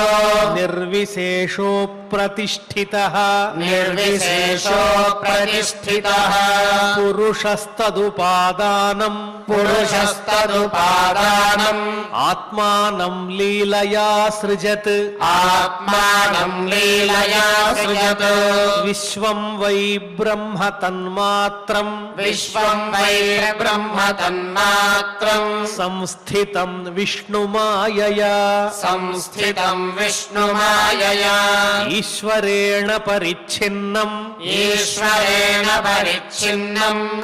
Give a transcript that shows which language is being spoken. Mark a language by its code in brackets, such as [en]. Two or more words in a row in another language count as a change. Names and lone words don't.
[sa] నిర్విశేషో ప్రతిష్ఠితః నిర్విశేషో ప్రతిష్ఠితః పురుషస్తదుపాదానం పురుషస్తదుపాదానం ఆత్మానం లీలయా సృజత్ ఆత్మానం लीलया सृजत् విశ్వం వై బ్రహ్మ తన్మాత్రం विश्वं वै ब्रह्म तन्मात्रं సంస్థితం విష్ణుమాయయా संस्थितं विष्णुमायया ఈశ్వరేణ పరిచ్ఛిన్నం ईश्वरेण परिच्छिन्नं